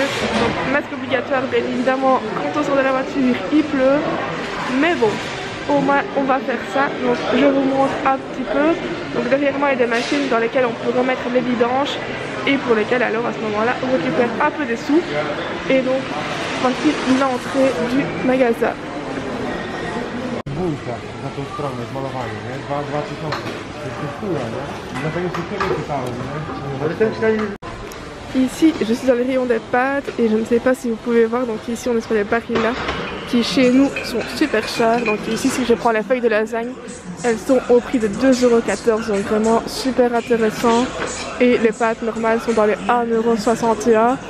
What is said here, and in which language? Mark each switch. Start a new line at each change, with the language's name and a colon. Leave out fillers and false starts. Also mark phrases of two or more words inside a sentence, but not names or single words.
French: Donc masque obligatoire bien évidemment quand on sort de la voiture, il pleut. Mais bon, au moins on va faire ça. Donc je vous montre un petit peu. Donc derrière moi il y a des machines dans lesquelles on peut remettre les vidanges et pour lesquelles alors à ce moment-là on récupère un peu des sous. Et donc voici l'entrée du magasin.
Polish: Za tą stronę z malowaniem, nie? 2000. To jest kultura, nie? Dlatego się kiedyś pytałem, nie? Ale ten przynajmniej...
French: Ici, je suis dans le rayon des pâtes et je ne sais pas si vous pouvez voir, donc ici on est sur les Barilla qui chez nous sont super chers. Donc ici si je prends la feuille de lasagne, elles sont au prix de 2,14 €, donc vraiment super intéressant. Et les pâtes normales sont dans les 1,61 €.